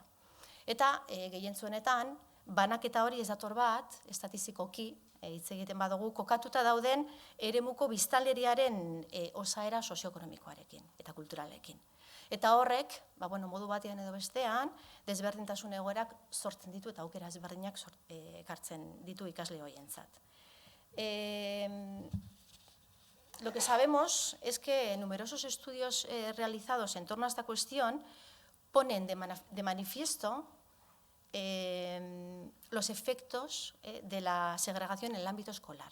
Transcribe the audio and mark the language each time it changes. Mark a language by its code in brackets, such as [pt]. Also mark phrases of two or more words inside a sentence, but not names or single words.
[eu] Eta gehientzuenetan, banaketa hori ez dator bat, estatistikoki, hitz egiten badugu, kokatuta dauden eremuko biztanleriaren osaera sozioekonomikoarekin eta kulturalekin. Eta horrek, modu batean edo bestean, desberdintasun egoerak sortzen ditu eta aukera ezberdinak ekartzen ditu ikasle horientzat. [es] Lo que sabemos es que numerosos estudios realizados en torno a esta cuestión ponen de manifiesto los efectos de la segregación en el ámbito escolar.